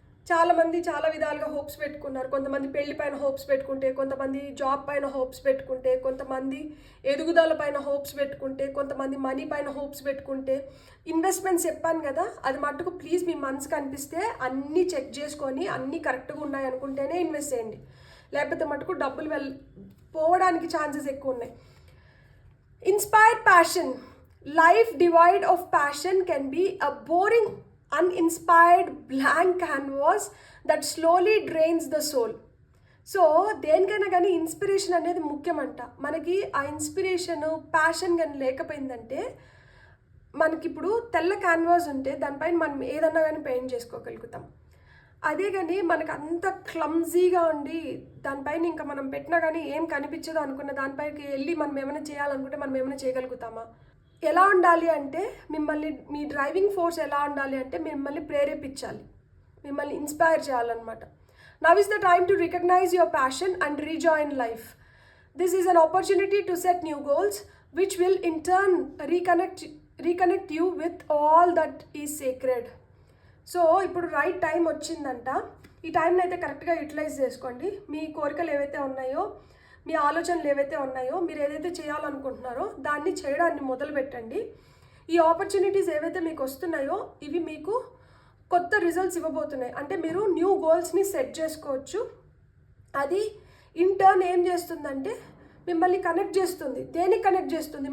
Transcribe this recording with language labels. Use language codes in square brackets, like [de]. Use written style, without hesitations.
[te] చాలామంది చాలా విధాలుగా హోప్స్ పెట్టుకున్నారు. కొంతమంది పెళ్లి పైన హోప్స్ పెట్టుకుంటే, కొంతమంది జాబ్ పైన హోప్స్ పెట్టుకుంటే, కొంతమంది ఎదుగుదల పైన హోప్స్ పెట్టుకుంటే, కొంతమంది మనీ పైన హోప్స్ పెట్టుకుంటే. ఇన్వెస్ట్మెంట్స్ చెప్పాను కదా, అది మట్టుకు ప్లీజ్ మీ మనసుకు అనిపిస్తే అన్నీ చెక్ చేసుకొని అన్నీ కరెక్ట్గా ఉన్నాయి అనుకుంటేనే ఇన్వెస్ట్ చేయండి, లేకపోతే మటుకు డబ్బులు పోవడానికి ఛాన్సెస్ ఎక్కువ ఉన్నాయి. [en] Inspire passion. Life devoid of passion can be a boring, uninspired blank canvas that slowly drains the soul. [te] So దేనికైనా కానీ ఇన్స్పిరేషన్ అనేది ముఖ్యమంట. మనకి ఆ ఇన్స్పిరేషన్, ప్యాషన్ కానీ లేకపోయిందంటే మనకిప్పుడు తెల్ల క్యాన్వాస్ ఉంటే దానిపైన మనం ఏదన్నా కానీ పెయింట్ చేసుకోగలుగుతాం. అదే కానీ మనకు అంత క్లమ్జీగా ఉండి దానిపైన ఇంకా మనం పెట్టినా కానీ ఏం కనిపించదు అనుకున్న దానిపైకి వెళ్ళి మనం ఏమైనా చేయాలనుకుంటే మనం ఏమైనా చేయగలుగుతామా? ఎలా ఉండాలి అంటే మిమ్మల్ని, మీ డ్రైవింగ్ ఫోర్స్ ఎలా ఉండాలి అంటే మిమ్మల్ని ప్రేరేపించాలి, మిమ్మల్ని ఇన్స్పైర్ చేయాలన్నమాట. [en] Now is the time to recognize your passion and rejoin life. This is an opportunity to set new goals which will in turn reconnect you with all that is sacred. [te] So ఇప్పుడు right time వచ్చిందంట. ఈ టైంని అయితే కరెక్ట్గా utilise చేసుకోండి. మీ కోరికలు ఏవైతే ఉన్నాయో, మీ ఆలోచనలు ఏవైతే ఉన్నాయో, మీరు ఏదైతే చేయాలనుకుంటున్నారో దాన్ని చేయడాన్ని మొదలు పెట్టండి. ఈ ఆపర్చునిటీస్ ఏవైతే మీకు వస్తున్నాయో ఇవి మీకు కొత్త రిజల్ట్స్ ఇవ్వబోతున్నాయి. అంటే మీరు న్యూ గోల్స్ని సెట్ చేసుకోవచ్చు. అది ఇన్ టర్న్ ఏం చేస్తుందంటే మిమ్మల్ని కనెక్ట్ చేస్తుంది. దేనికి కనెక్ట్ చేస్తుంది?